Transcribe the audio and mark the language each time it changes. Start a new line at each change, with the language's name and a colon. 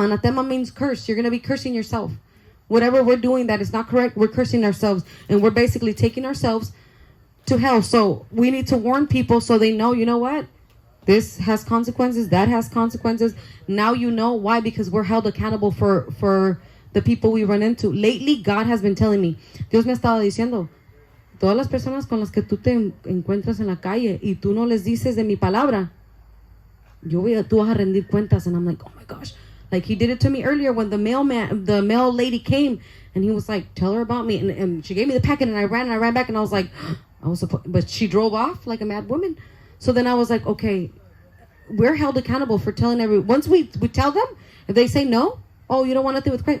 English: Anathema means curse. You're going to be cursing yourself. Whatever we're doing that is not correct, we're cursing ourselves. And we're basically taking ourselves to hell. So we need to warn people so they know, you know what? This has consequences. That has consequences. Now you know why. Because we're held accountable for the people we run into. Lately, God has been telling me.
Spanish: Dios me ha estado diciendo, todas las personas con las que tú te encuentras en la calle y tú no les dices de mi palabra, tú vas a rendir cuentas.
English: And I'm like, oh my gosh. Like he did it to me earlier when the mail lady came and he was like, tell her about me. And she gave me the packet and I ran back and I was like, but she drove off like a mad woman. So then I was like, okay, we're held accountable for telling everyone. Once we tell them, if they say no, oh, you don't want nothing with Christ.